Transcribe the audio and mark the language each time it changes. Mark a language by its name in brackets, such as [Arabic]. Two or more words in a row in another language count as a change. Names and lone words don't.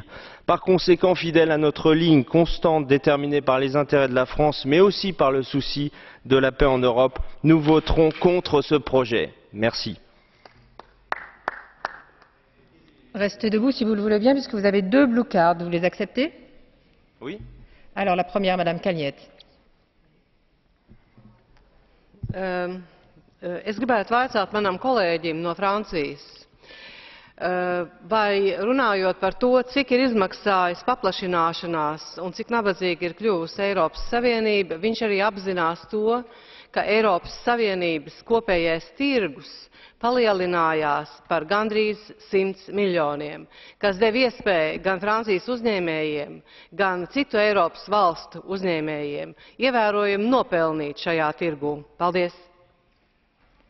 [French] Par conséquent, fidèles à notre ligne constante déterminée par les intérêts de la France, mais aussi par le souci de la paix en Europe, nous voterons contre ce projet. Merci. Restez debout si vous le voulez bien, puisque vous avez 2 [English] blue cards. [French] Vous les acceptez? Oui. Alors, la première, Madame Kalniete. [Latvian] Es gribētu vaicāt manam kolēģim no Francijas, vai runājot par to, cik ir izmaksājis paplašināšanās un cik nabadzīga ir kļuvusi Eiropas Savienība, viņš arī apzinās to, ka Eiropas Savienības kopējais tirgus palielinājās par gandrīz 100 miljoniem, kas deva iespēju gan Francijas uzņēmējiem, gan citu Eiropas valstu uzņēmējiem ievērojami nopelnīt šajā tirgū.